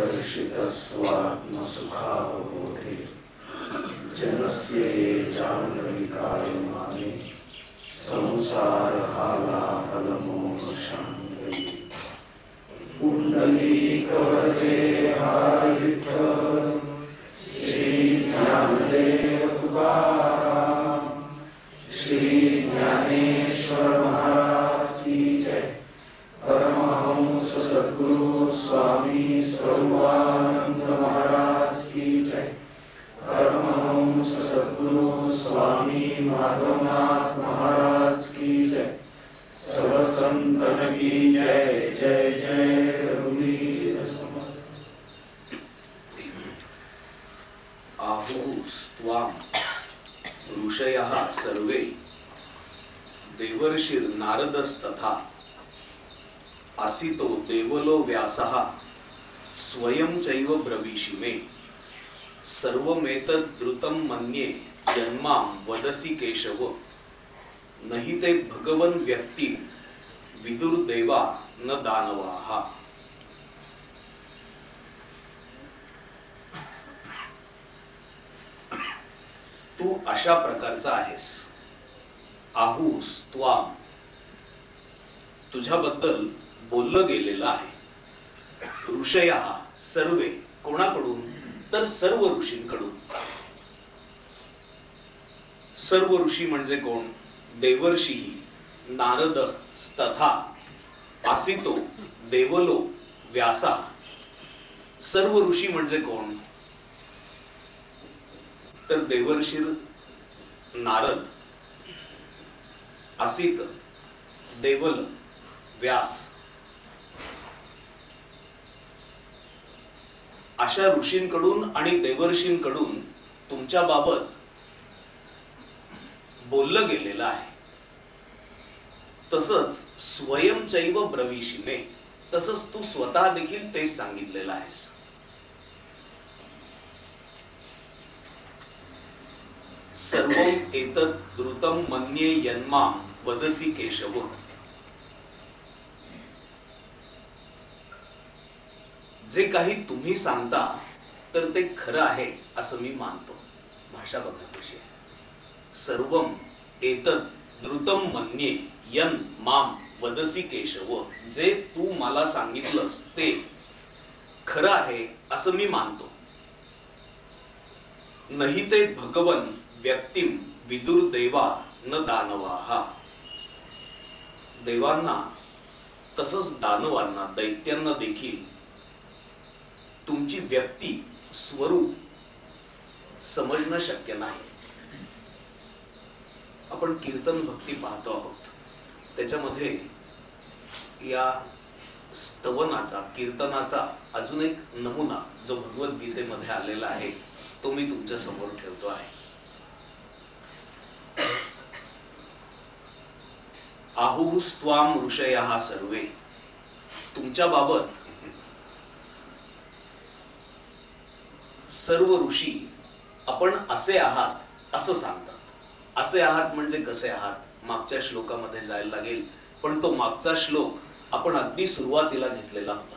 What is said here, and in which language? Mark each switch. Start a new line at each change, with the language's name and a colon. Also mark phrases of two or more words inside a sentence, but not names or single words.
Sanskrit: सुखावबोधे जनस्य जाह्नविकायमाने संसारहालाहलमोक्षान्तये पुण्डलीकवरे हर विठ्ठल श्री ज्ञानदेव तुकाराम श्री ज्ञानेश्वर महाराज
Hindi: की जय। परमहंस सद्गुरु स्वामी सर्वानंद महाराज की जय। परमहंस सद्गुरु स्वामी माधवनाथ महाराज की जय। सर्व संतन की जय जय जय रघुवीर समर्थ।
Sanskrit: आहुस्त्वाम ऋषयः सर्वे देवर्षिर् नारदस्तथा असितो देवलो व्यासः स्वयं चैव ब्रवीषि मे सर्वमेतद् द्रुतं मन्ये जन्मां वदसि केशव नहि ते भगवन् व्यक्ति विदुर्देवा न दानवाः।
Marathi: तू अशा प्रकारचा आहेस।
Sanskrit: आहुस त्वाम
Marathi: तुझ्याबद्दल बोललं गेलेलं आहे।
Sanskrit: ऋषयः सर्वे
Marathi: कोणाकडून तर सर्व ऋषींकडून। सर्व ऋषी म्हणजे कोण?
Sanskrit: देवर्षी नारद तथा असितो देवलो व्यासा।
Marathi: सर्व ऋषी म्हणजे कोण तर देवर्षी नारद असित देवल व्यास अशा ऋषींकडून आणि देवर्षींकडून तुमच्या बाबत बोललं गेलेलं आहे। तसंच
Sanskrit: स्वयंचैव ब्रवीषि मे
Marathi: तसंच तू स्वतः देखील तेच सांगितलेलं आहेस।
Sanskrit: सर्वं एतत् द्रुतं मन्ये यन्मां वदसि केशव।
Marathi: जे काही तुम्ही सांगता तर ते खरं आहे असं मी मानतो। भाषा बघा कशी आहे।
Sanskrit: सर्वं एतत् द्रुतं मन्ये यन्मां वदसि केशव।
Marathi: जे तू मला सांगितलंस ते खरं आहे असं मी मानतो।
Sanskrit: नहि ते भगवन् व्यक्तिं विदुर्देवा न दानवाः।
Marathi: देवांना तसंच दानवांना दैत्यांना देखील तुमची व्यक्ती स्वरूप समजणं शक्य नाही। आपण कीर्तन भक्ती पाहतो आहोत, त्याच्यामध्ये या स्तवनाचा कीर्तनाचा अजून एक नमुना जो भगवद्गीतेमध्ये आलेला आहे तो मी तुमच्या समोर ठेवतो आहे।
Sanskrit: आहुस्त्वाम ऋषयः सर्वे
Marathi: तुमच्या बाबत सर्व ऋषी आपण असे आहात असं सांगतात। असे आहात म्हणजे कसे आहात मागच्या श्लोकामध्ये जायला लागेल, पण तो मागचा श्लोक आपण अगदी सुरुवातीला घेतलेला होता।